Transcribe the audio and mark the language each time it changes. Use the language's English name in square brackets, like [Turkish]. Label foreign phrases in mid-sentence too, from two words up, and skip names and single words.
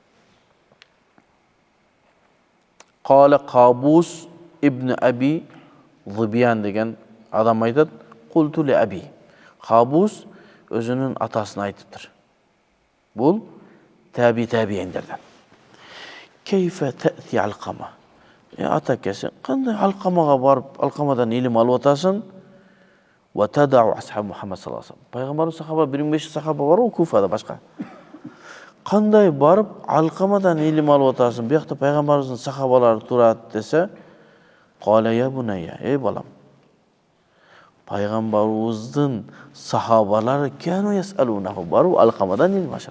[Kyrgyz] Кала Кабус ибн Аби Зубиян деген адам айтат, [Arabic] قلت لأبي. [Kyrgyz] Кабус өзүнүн атасына айтыптыр. Бул табииндерден. [Arabic] كيف تأتي علقمة. [Kyrgyz] Ата кесе, кандай Алкамага барып, Алкамадан илим алып атасың? [Arabic] وتدع أصحاب محمد صلى الله عليه وسلم. [Kyrgyz] Пайгамбарыбыз сахаба 1500 сахаба бар, Куфада башка. Кандай барып Алкамадан илим алып атасың? Биякта пайгамбарыбыздын сахабалары турат десе, [Arabic] قال يا بني, [Kyrgyz] балам. Пайгамбарыбыздын сахабалары [Arabic] كانوا يسألونه, [Kyrgyz] барып Алкамадан илим алышат.